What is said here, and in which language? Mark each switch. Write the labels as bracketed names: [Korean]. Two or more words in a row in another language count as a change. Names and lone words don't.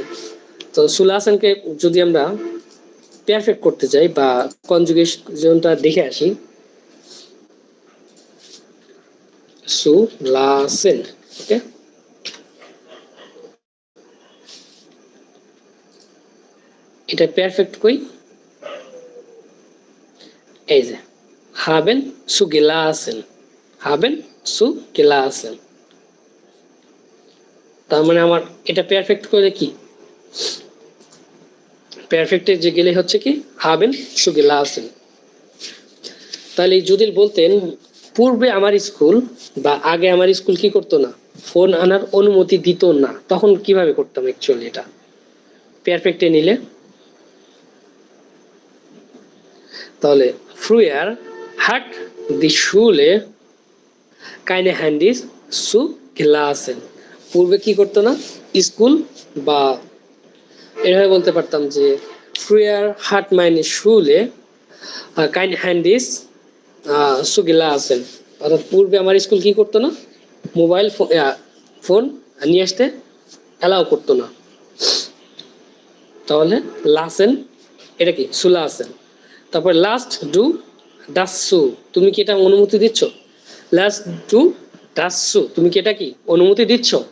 [Bangla] তো সুলাসেনকে যদি আমরা পারফেক্ট করতে চাই বা কনজুগেশনটা দেখে আসি, সুলাসেন, ওকে, এটা পারফেক্ট কই, এই যে [German] haben zu gelassen, haben zu gelassen। [Bangla] তার মানে আমার এটা পারফেক্ট করে কি, পারফেক্টে যে গেলে হচ্ছে কি [German] haben zu gelassen। [Bangla] তাহলে যদি বলতেন পূর্বে আমার স্কুল বা আগে আমার স্কুল কি করতো না, ফোন আনার অনুমতি দিত না, তখন কিভাবে করতাম অ্যাকচুয়ালি এটা পারফেক্টে নিলে? [German] তাহলে früher hat die Schule keine Handys zu gelassen। [Bangla] পূর্বে কি করতো না, স্কুল বা এভাবে বলতে পারতাম যে [German] früher hat meine Schule keine Handys zu gelassen, [Bangla] অর্থাৎ পূর্বে আমার স্কুল কি করতো না, মোবাইল ফোন নিয়ে আসতে অ্যালাউ করতো না। তাহলে লাসেন এটা কি সুলাসেন। তারপর [German] lässt du das zu, [Bangla] তুমি কি এটা অনুমতি দিচ্ছ, [German] lässt du das zu, [Bangla] তুমি কি এটা কি অনুমতি দিচ্ছ।